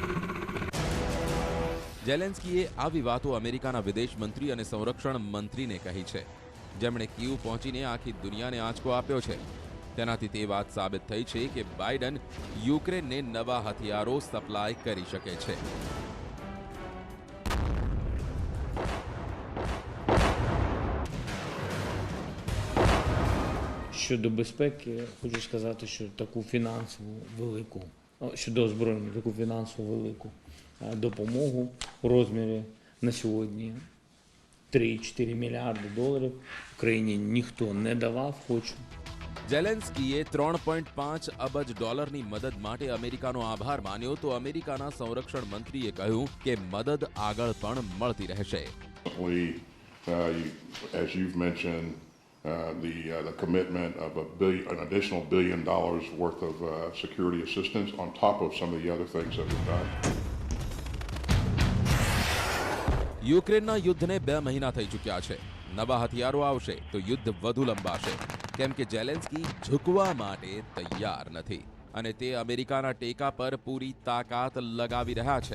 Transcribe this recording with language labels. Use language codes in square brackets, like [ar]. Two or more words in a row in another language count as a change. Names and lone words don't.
[gu] ઝેલેન્સ્કીએ આવી વાતો અમેરિકાના વિદેશ મંત્રી અને સંરક્ષણ મંત્રીને કહી છે, જેમણે કીવ પહોંચીને આખી દુનિયાને આંચકો આપ્યો છે. તેનાથી તે વાત સાબિત થઈ છે કે બાઇડન યુક્રેનને નવા હથિયારો સપ્લાય કરી શકે છે. [uk] Щодо безпеки, хочу сказати, що таку фінансову велику, щодо озброєння, таку фінансову велику допомогу у розмірі на сьогодні 3-4 мільярди доларів Україні ніхто не давав, хочу. [gu] ઝેલેન્સ્કીએ 3.5 અબજ ડોલરની મદદ માટે અમેરિકાનો આભાર માન્યો તો અમેરિકાના સંરક્ષણ મંત્રીએ કહ્યું કે મદદ આગળ પણ મળતી રહેશે. [en] As you've mentioned, the commitment of an additional $1 billion worth of security assistance on top of some of the other things that we've done. [gu] યુક્રેનના યુદ્ધને 2 મહિના થઈ ચૂક્યા છે. નવા હથિયારો આવશે તો યુદ્ધ વધુ લંબાશે, કેમ કે ઝેલેન્સ્કી ઝૂકવા માટે તૈયાર નથી અને તે અમેરિકાના ટેકા પર પૂરી તાકાત લગાવી રહ્યા છે.